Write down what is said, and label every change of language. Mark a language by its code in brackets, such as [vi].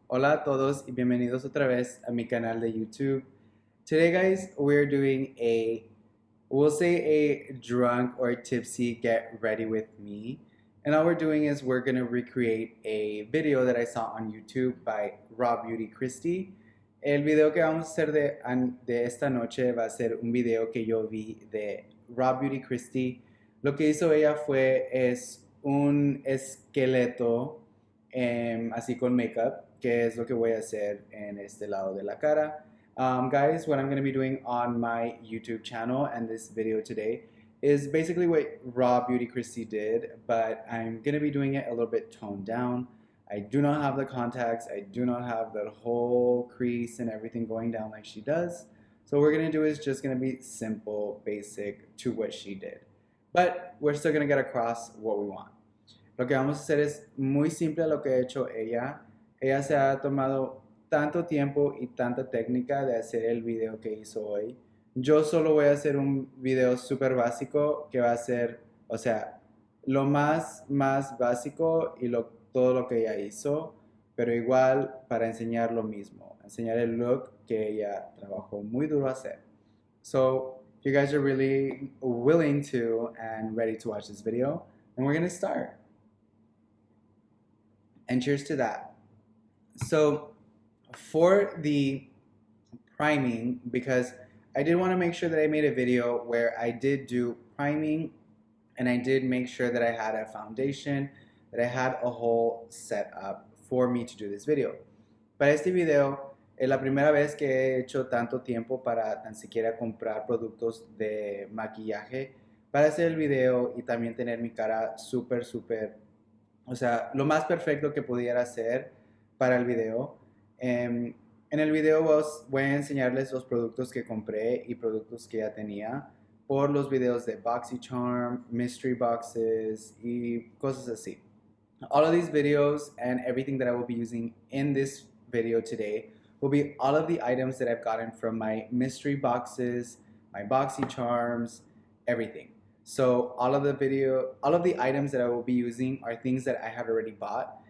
[es] Hola a todos y bienvenidos otra vez a mi canal de YouTube. [en] Today guys, we're doing we'll say a drunk or tipsy get ready with me. And all we're doing is we're gonna recreate a video that I saw on YouTube by Raw Beauty Christie. [es] El video que vamos a hacer de esta noche va a ser un video que yo vi de Raw Beauty Christie. Lo que hizo ella es un esqueleto así con makeup, que es lo que voy a hacer en este lado de la cara. [en] Guys, what I'm going to be doing on my YouTube channel and this video today is basically what Raw Beauty Christie did, but I'm going to be doing it a little bit toned down. I do not have the contacts, I do not have the whole crease and everything going down like she does. So what we're going to do is just going to be simple, basic to what she did. But we're still going to get across what we want. [es] Lo que vamos a hacer es muy simple a lo que ha hecho ella. Ella se ha tomado tanto tiempo y tanta técnica de hacer el video que hizo hoy. Yo solo voy a hacer un video súper básico que va a ser, o sea, lo más básico y todo lo que ella hizo, pero igual para enseñar lo mismo, enseñar el look que ella trabajó muy duro a hacer. [en] So, if you guys are really willing to and ready to watch this video, then we're going to start. And cheers to that. So for the priming, because I did want to make sure that I made a video where I did do priming and I did make sure that I had a foundation, that I had a whole setup for me to do this video. [es] Para este video es la primera vez que he hecho tanto tiempo para tan siquiera comprar productos de maquillaje para hacer el video y también tener mi cara súper, o sea, lo más perfecto que pudiera hacer para el video. En el video voy a enseñarles los productos que compré y productos que ya tenía por los videos de Boxy Charm, mystery boxes y cosas así. [en] All of these videos and everything that I will be using in this video today will be all of the items that I've gotten from my mystery boxes, my Boxy Charms, everything. So all of the items that I will be using are things that I have already bought.